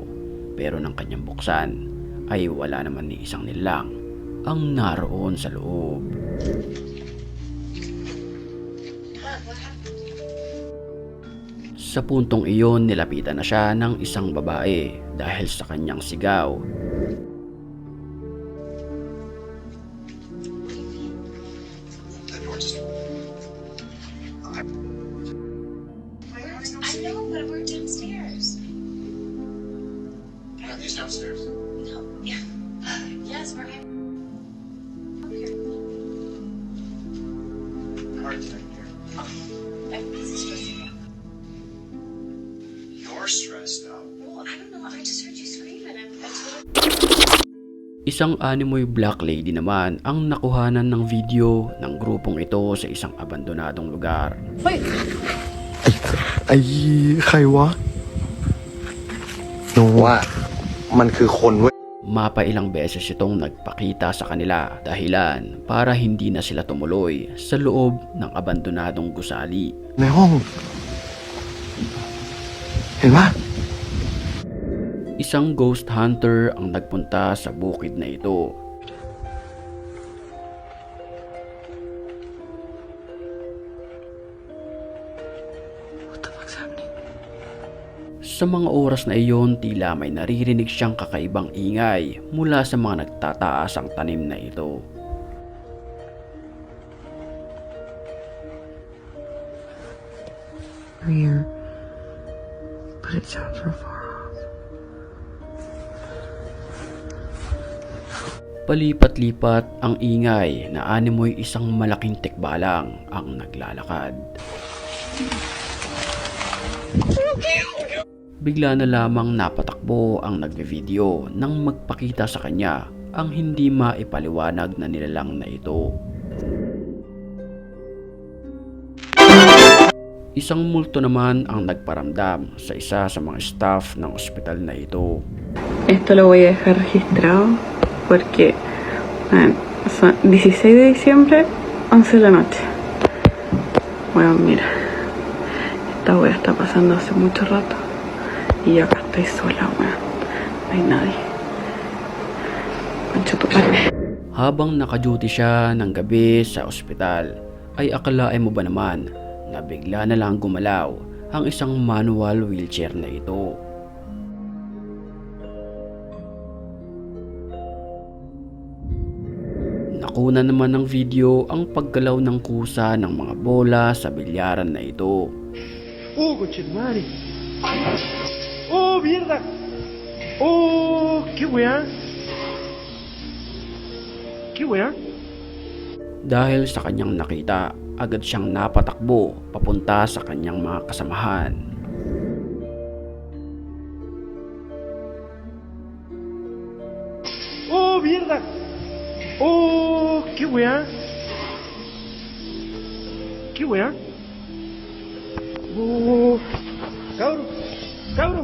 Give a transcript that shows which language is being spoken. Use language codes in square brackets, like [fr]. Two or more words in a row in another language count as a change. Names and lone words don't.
[tl] Pero nang kanyang buksan ay wala naman ni isang nilang ang naroon sa loob. Sa puntong iyon nilapitan na siya ng isang babae dahil sa kanyang sigaw. [en] I know, but we're downstairs. Are these downstairs? No, yeah. Yes, we're here. Hard to here. I'm stressing out. You're stressed out. Well, I don't know. I just heard you screaming. I totally... [tl] Isang animoy [en] black lady [tl] naman ang nakuhanan ng video ng grupong ito sa isang abandonadong lugar. [th] ไอ้ใครวะหนูว่ามันคือคนเว้ย [tl] Mapailang beses itong nagpakita sa kanila dahilan para hindi na sila tumuloy sa loob ng abandonadong gusali. [th] ในห้องเห็นปะ [tl] Isang [en] ghost hunter [tl] ang nagpunta sa bukid na ito. Sa mga oras na iyon, tila may naririnig siyang kakaibang ingay mula sa mga nagtataasang tanim na ito. [en] Here, but it sounds real far off. [tl] Palipat-lipat ang ingay na animoy isang malaking tikbalang ang naglalakad. Bigla na lamang napatakbo ang nagbe-video nang magpakita sa kanya ang hindi maipaliwanag na nilalang na ito. Isang multo naman ang nagparamdam sa isa sa mga staff ng ospital na ito. [es] Esto lo voy a dejar registrado porque son 16 de diciembre, 11 de la noche. Bueno, mira, esta wea está pasando hace mucho rato y yo acá estoy sola, weón. No hay nadie. Concha tu madre. [tl] Habang naka-duty siya ng gabi sa ospital, ay akalain mo ba naman na bigla na lang gumalaw ang isang [en] manual wheelchair [tl] na ito. Nakuna naman ng video ang paggalaw ng kusa ng mga bola sa bilyaran na ito. [es] ¡Oh, conchetumare! ¡Oh, mierda! ¡Oh, qué weá! ¿Qué weá? [tl] Dahil sa kanyang nakita, agad siyang napatakbo papunta sa kanyang mga kasamahan. [es] ¡Oh, mierda! ¡Oh, qué weá! ¿Qué weá? ¡Oh! ¡Cabro! ¡Cabro!